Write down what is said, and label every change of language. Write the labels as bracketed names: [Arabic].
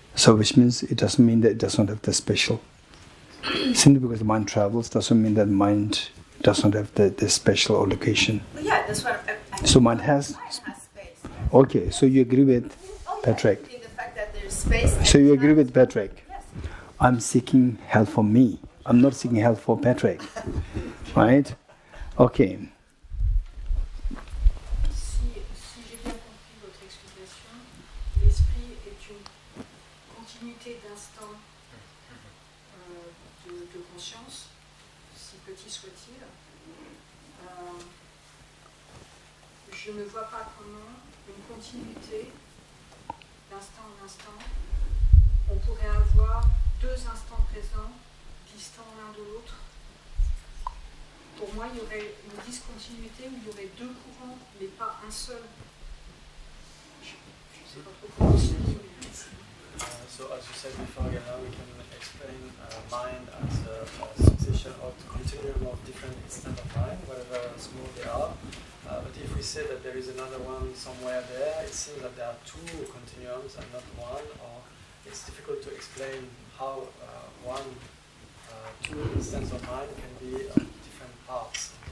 [English] So, which means it doesn't mean that it does not have the special. Simply because the mind travels doesn't mean that mind does not have the special or location. But yeah, that's what So mind has. space. Okay, so you agree with Patrick? In the fact that there's space. So you agree with Patrick? Yes. I'm seeking help for me. I'm not seeking help for Patrick. Right? Okay. [French] Si j'ai bien compris votre explication, l'esprit est une continuité d'instant de conscience, si petit soit-il. Je ne vois pas comment une continuité d'instant en instant, on pourrait avoir deux instants présents distants l'un de l'autre. Pour moi, il y aurait une discontinuité où il y aurait deux courants, mais pas un seul. Je ne sais pas trop comment expliquer. [English] So as you said before, now we can explain mind as a succession of continuum of different instants of mind, whatever small they are. But if we say that there is another one somewhere there, it seems that there are two continuums and not one, or it's difficult to explain how two instances of mind can be different parts.